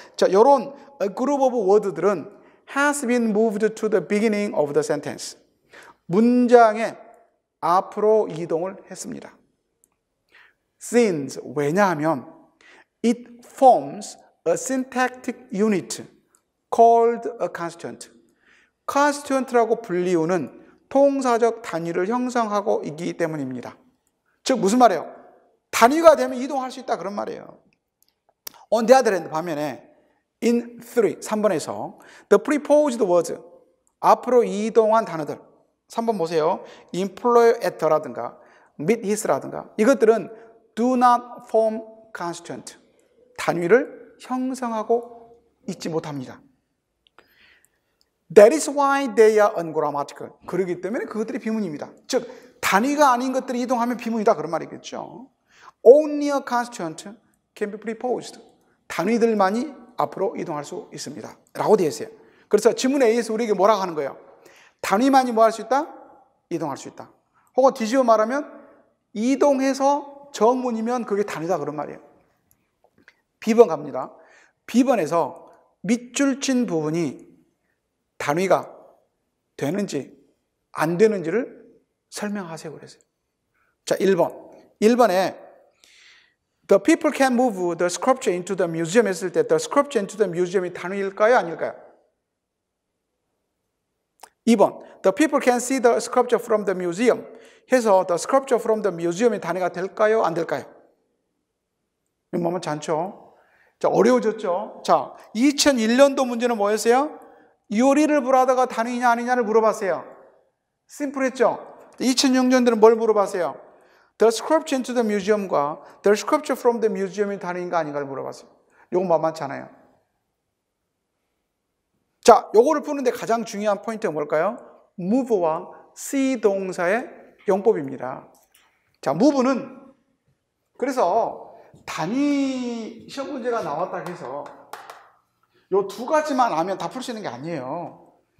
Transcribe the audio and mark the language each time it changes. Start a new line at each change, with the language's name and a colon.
Korean: 자, 이런
English: a group of words들은 has been moved to the beginning of the sentence.
Korean: 문장의 앞으로 이동을 했습니다.
English: Since,
Korean: 왜냐하면
English: it forms a syntactic unit called a constituent.
Korean: constituent라고 불리우는 통사적 단위를 형성하고 있기 때문입니다. 즉 무슨 말이에요? 단위가 되면 이동할 수 있다 그런 말이에요.
English: On the other hand,
Korean: 반면에 in 3번에서
English: the preposed words,
Korean: 앞으로 이동한 단어들, 3번 보세요. employ at라든가 meet his라든가 이것들은
English: do not form constituent,
Korean: 단위를 형성하고 있지 못합니다.
English: That is why they are ungrammatical.
Korean: 그렇기 때문에 그것들이 비문입니다. 즉 단위가 아닌 것들이 이동하면 비문이다 그런 말이겠죠.
English: Only a constituent can be preposed.
Korean: 단위들만이 앞으로 이동할 수 있습니다 라고 되어 있어요. 그래서 지문 A에서 우리에게 뭐라고 하는 거예요? 단위만이 뭐 할 수 있다? 이동할 수 있다. 혹은 뒤집어 말하면 이동해서 정문이면 그게 단위다 그런 말이에요. B번 갑니다. B번에서 밑줄 친 부분이 단위가 되는지 안 되는지를 설명하세요 그랬어요. 자, 1번에
English: The people can move the sculpture into the museum
Korean: 했을 때
English: the sculpture into the museum
Korean: 이 단위일까요? 아닐까요?
English: 2번 The people can see the sculpture from the museum
Korean: 해서
English: the sculpture from the museum
Korean: 이 단위가 될까요? 안 될까요? 이거 뭐면 않죠? 자, 어려워졌죠? 자, 2001년도 문제는 뭐였어요? 요리를 보라다가 단위냐 아니냐를 물어봤어요. 심플했죠? 2006년도는 뭘 물어봤어요?
English: The sculpture into the museum과 the sculpture from the museum
Korean: 이 단위인가 아닌가를 물어봤어요. 요거 만만찮아요. 자, 요거를 푸는데 가장 중요한 포인트가 뭘까요? move와 see 동사의 용법입니다. 자, move는 그래서 단위 시험 문제가 나왔다 해서 요 두 가지만 알면 다 풀 수 있는 게 아니에요.